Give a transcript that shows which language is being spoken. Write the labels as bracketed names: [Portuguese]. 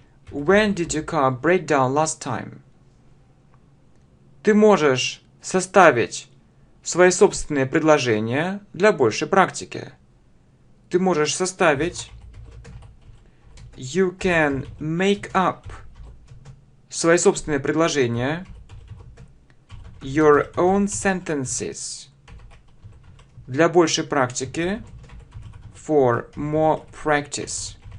[English] When did your car break down last time? [Russian] Ты можешь составить свои собственные предложения для большей практики. Ты можешь составить. [English] You can make up [Russian] свои собственные предложения. [English] Your own sentences. [Russian] Для большей практики. [English] For more practice.